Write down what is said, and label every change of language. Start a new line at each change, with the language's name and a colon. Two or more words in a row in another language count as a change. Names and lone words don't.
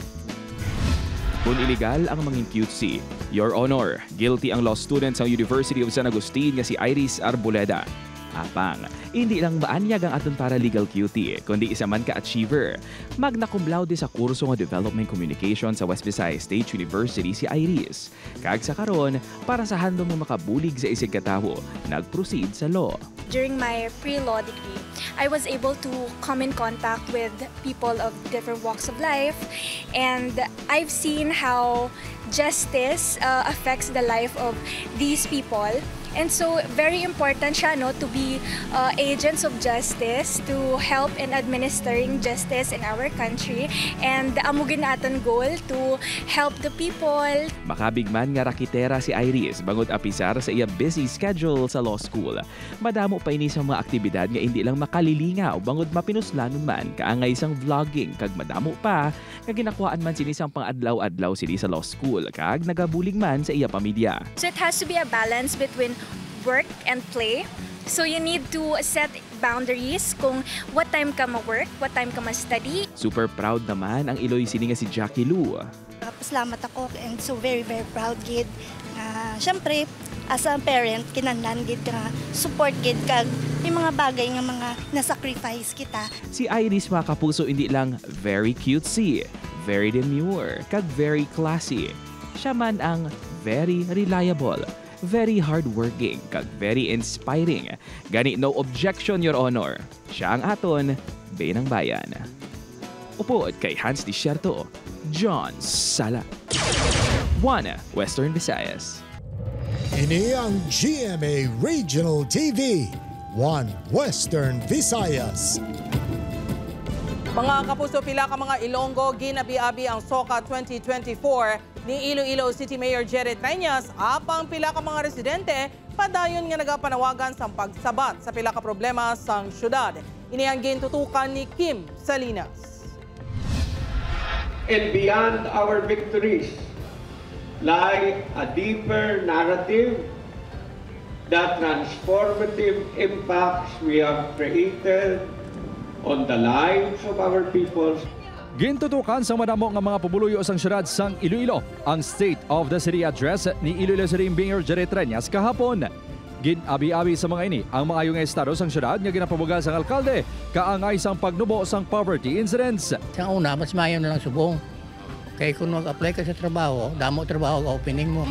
Hiligaynon: Kung illegal ang mangin cutesy,
English: Your Honor,
Hiligaynon: guilty ang
English: law student
Hiligaynon: sa University of San Agustin nga si Iris Arboleda. Apang, hindi lang maanyag ang aton
English: paralegal cutie,
Hiligaynon: kundi isa man ka-achiever. Magna cum laude sa kurso nga Development Communication sa West Visayas State University si Iris. Kag sa karon, para sa handom mo makabulig sa isig katawo, nag-proceed sa law.
English: During my pre-law degree, I was able to come in contact with people of different walks of life, and I've seen how justice affects the life of these people. And so, very important siya, no, to be agents of justice, to help in administering justice in our country. And
Hiligaynon: amugin natin
English: goal to help the people.
Hiligaynon: Makabigman nga rakitera si Iris bangod apisar sa iya busy schedule sa law school. Madamo pa ini sa mga aktibidad nga hindi lang makalilingaw bangod mapinuslanon man kaangay sang vlogging kag madamo pa nga ginakuhaan man sini sang pang-adlaw-adlaw sini sa law school kag nagabulig man sa iya pamilya.
English: So it has to be a balance between work and play. So you need to set boundaries kung what time ka ma-work, what time ka ma-study. Super proud
Hiligaynon: naman ang Iloy sini nga si Jackie Lou. Pasalamat ako
English: and so very proud
Hiligaynon: gid. Syempre,
English: as a parent,
Hiligaynon: kinahanglan gid nga support gid kag yung mga bagay nga mga na-sacrifice kita. Si Iris mga kapuso hindi lang
English: very cutesy, very demure,
Hiligaynon: kag
English: very classy.
Hiligaynon: Siya man ang
English: very reliable, very hardworking,
Hiligaynon: kag
English: very inspiring.
Hiligaynon: Gani
English: no objection, Your Honor.
Hiligaynon: Siya ang aton, Bayan ng Bayan. Upod kay Hans Desierto, John Sala. One Western Visayas. Ini ang GMA Regional TV, One Western Visayas. Mga kapuso, pila ka mga Ilonggo, ginabi-abi ang SOCA 2024 ni Iloilo City Mayor Jerry Treñas. Apang pila ka mga residente, padayon nga nagapanawagan sa pagsabat sa pila ka problema sa syudad. Ini ang gintutukan ni Kim Salinas.
English: And beyond our victories lie a deeper narrative, the transformative impacts we have created on the lives of our people.
Hiligaynon: Gintutukan sa madamo nga mga pabuluyo sang syudad sang Iloilo ang State of the City Address ni Iloilo City Mayor Jerry Treñas kahapon. Ginabi-abi sa mga ini ang mga ayong estado sang syudad nga ginapabugal sang alkalde kaangay sang pagnubo sang
English: poverty incidents.
Hiligaynon: Sa una, mas mayo na lang subong. Kaya kung mag-apply ka sa trabaho, damo trabaho ka opening mo.